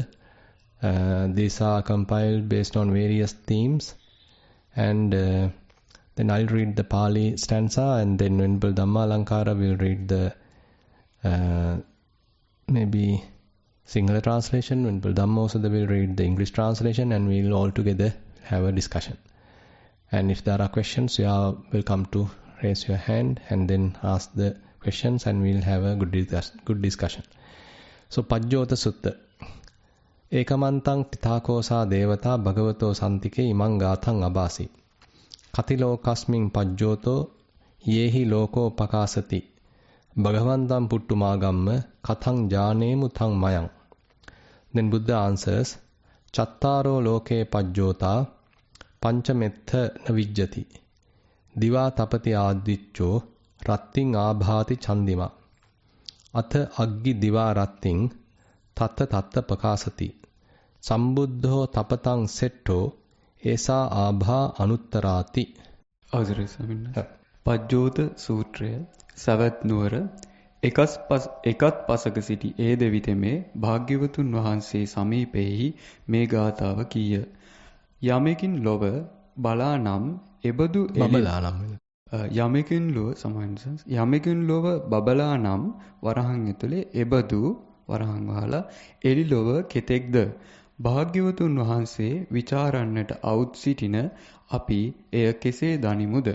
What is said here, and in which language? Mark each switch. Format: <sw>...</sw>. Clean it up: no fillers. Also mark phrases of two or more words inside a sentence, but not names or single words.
<en>These are compiled based on various themes, and then I'll read the Pali stanza, and then Venerable Dhammalankara will read the maybe Sinhala translation. Venerable Dhammosada will read the English translation, and we'll all together have a discussion. And if there are questions, you are welcome to raise your hand and then ask the questions, and we'll have a good discussion. So Pajjota Sutta.</en> <pi>Ekamantang tithakosa devata bhagavato santike imang gathang abasi. Katilokasming pajjoto yehi loko pakasati. Bhagavantam puttumagamma kathang janemu thang mayang.</pi> <en>Then Buddha answers,</en> <pi>Chattaro loke pajjota panchametha navijjati. Diva tapati adiccho ratting abhati chandima. Atha aggi diva ratting tatta tatta pakasati. Sambuddho tapatang setto esa abha anuttarati.</pi> <si>අවසරයි ස්වාමීන් වහන්සේ. පජ්ජෝත සූත්‍රය සවැත් නුවර එකත් පසක සිටි ඒ දෙවිතෙමේ භාග්‍යවතුන් වහන්සේ සමීපෙහි මේ ගාථාව කීය. යමකින් ලොව බලා නම් එබඳු යමකින් ලොව බබලා නම් වරහන් ඇතුලේ එබඳු වරහන් වහලා එලි ලොව කෙතෙක්ද භාග්‍යවතුන් වහන්සේ විචාරන්නට අවුත් සිටින අපි එය කෙසේ දනිමුද?</si>